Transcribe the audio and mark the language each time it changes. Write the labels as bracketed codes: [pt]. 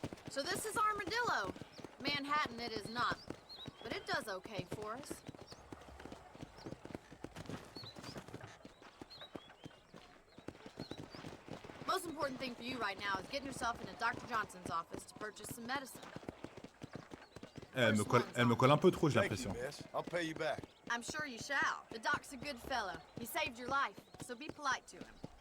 [en] So this is Armadillo. Manhattan it is not. But but it does okay for us. Most important thing for you right now is getting yourself into Dr. Johnson's office to purchase some medicine. [fr] Elle me colle un peu trop, j'ai l'impression. [en] I'll pay you back. I'm sure you shall. The doc's a good fellow. He saved your life, so be polite to him.